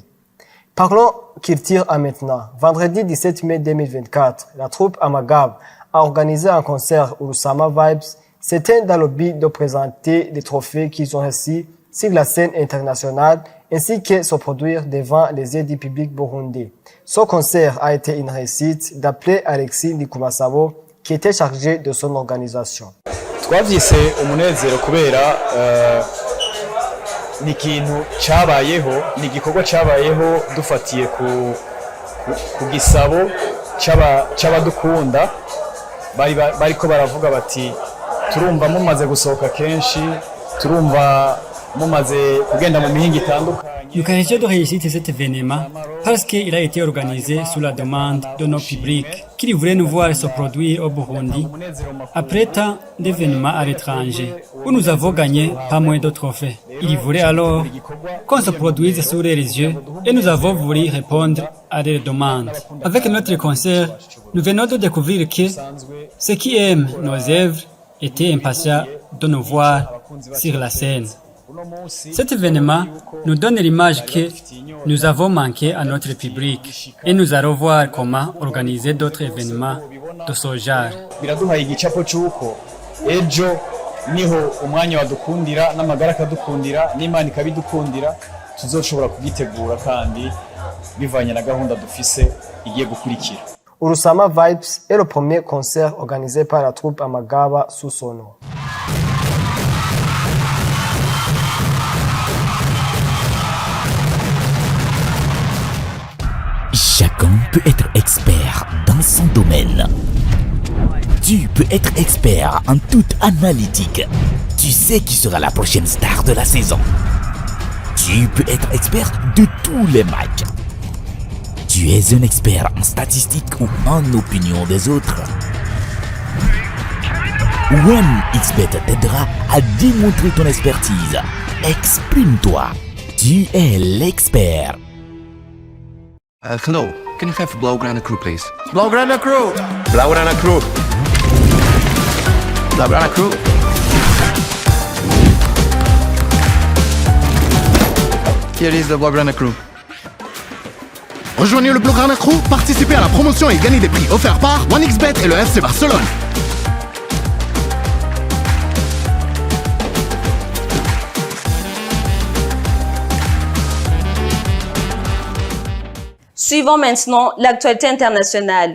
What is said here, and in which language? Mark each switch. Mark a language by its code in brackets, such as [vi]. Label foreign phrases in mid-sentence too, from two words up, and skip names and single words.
[fr] Parlons culture à maintenant. Vendredi 17 mai 2024, la troupe Amagab a organisé un concert Urusama Vibes. C'était dans le but de présenter les trophées qu'ils ont reçus sur la scène internationale ainsi que se produire devant les yeux du public burundais. Ce concert a été une réussite d'après Alexis Ndikumasabo qui était chargé de son organisation. [rn] Twavyise umunezero kubera ni ikintu cyabayeho, ni igikorwa cyabayeho dufatiye ku gisabo cy'abadukunda bariko baravuga bati turumva mumaze gusohoka kenshi, turumva mumaze kugenda mu mihinga itandukanye. [fr] Nous qualifions de réussite cet événement parce qu'il a été organisé sous la demande de nos publics qui voulaient nous voir se produire au Burundi après tant d'événements à l'étranger où nous avons gagné pas moins de trophées. Ils voulaient alors qu'on se produise sous les yeux et nous avons voulu répondre à leurs demandes. Avec notre concert, nous venons de découvrir que ceux qui aiment nos œuvres étaient impatients de nous voir sur la scène. Cet événement nous donne l'image que nous avons manqué à notre public et nous allons voir comment organiser d'autres événements de ce genre. [rn] Biraduhaye igicapo cy'uko ejo niho umwanya wadukundira n'amagara akadukundira n'Imana ikabidukundira tuzoshobora kugitegura kandi bivanye na gahunda dufise igiye gukurikira. [fr] Urusama Vibes est le premier concert organisé par la troupe Amagaba sous son nom. Chacun peut être expert dans son domaine. Tu peux être expert en toute analytique. Tu sais qui sera la prochaine star de la saison. Tu peux être expert de tous les matchs. Tu es un expert en statistiques ou en opinion des autres. OneXBet t'aidera à démontrer ton expertise. Exprime-toi. Tu es l'expert. [en] Hello, can you have Blaugrana Crew, please? Blaugrana Crew! Blaugrana Crew! Blaugrana Crew! Here is the Blaugrana Crew. [fr] Rejoignez le Blaugrana Crew, participez à la promotion et gagnez des prix offerts par OneXBet et le FC Barcelone. Suivons maintenant l'actualité internationale.